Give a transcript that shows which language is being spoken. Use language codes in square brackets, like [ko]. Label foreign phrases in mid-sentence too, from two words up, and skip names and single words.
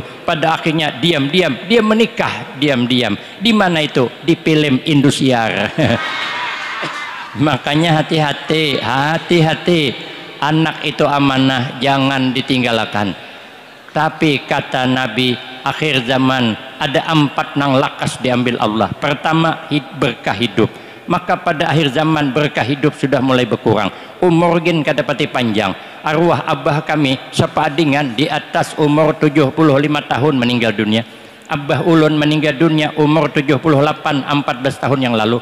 [id] Pada akhirnya diam-diam dia menikah, diam-diam. Di mana itu? Di film Indosiar. Makanya hati-hati, hati-hati. Anak itu amanah, jangan ditinggalkan. [bjn] Tapi kata Nabi, akhir zaman ada 4 nang lakas diambil Allah. [id] Pertama, berkah hidup. Maka pada akhir zaman berkah hidup sudah mulai berkurang. [bjn] Umur gin kada pati panjang. Arwah abah kami sepadingan di atas umur 75 tahun meninggal dunia. Abah ulun meninggal dunia umur 78, 14 tahun yang lalu.